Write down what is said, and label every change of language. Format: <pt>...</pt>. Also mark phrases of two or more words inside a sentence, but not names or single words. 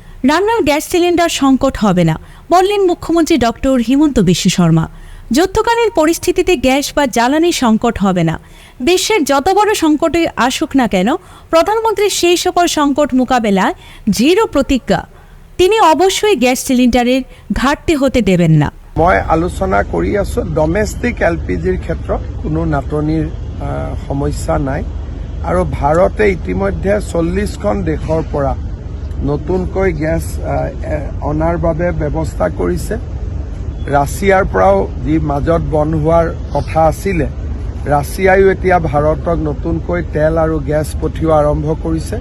<bn>রান্নার গ্যাস সিলিন্ডার সংকট হবে না বললেন মুখ্যমন্ত্রী ডক্টর হিমন্ত বিশ্ব শর্মা। যুদ্ধকালীন পরিস্থিতিতে গ্যাস বা জ্বালানি সংকট হবে না। বিশ্বের যত বড় সংকটে আসুক না কেন প্রধানমন্ত্রী সেই সকল সংকট মোকাবেলায় দৃঢ় প্রতিজ্ঞা। তিনি অবশ্যই গ্যাস সিলিন্ডারের ঘাটতি হতে দেবেন না।</bn> <as>মই আলোচনা কৰি আছো</as> <en>domestic LPG</en> <as>ক্ষেত্ৰত কোনো নাটনিৰ সমস্যা নাই আৰু ভাৰতে ইতিমধ্যে 40খন দেশৰ পৰা নতুনকৈ গেছ অনাৰ বাবে ব্যৱস্থা কৰিছে। ৰাছিয়াৰ পৰাও যি মাজত বন্ধ হোৱাৰ কথা আছিলে, ৰাছিয়ায়ো এতিয়া ভাৰতক নতুনকৈ তেল আৰু গেছ পঠিওৱা আৰম্ভ কৰিছে।</as>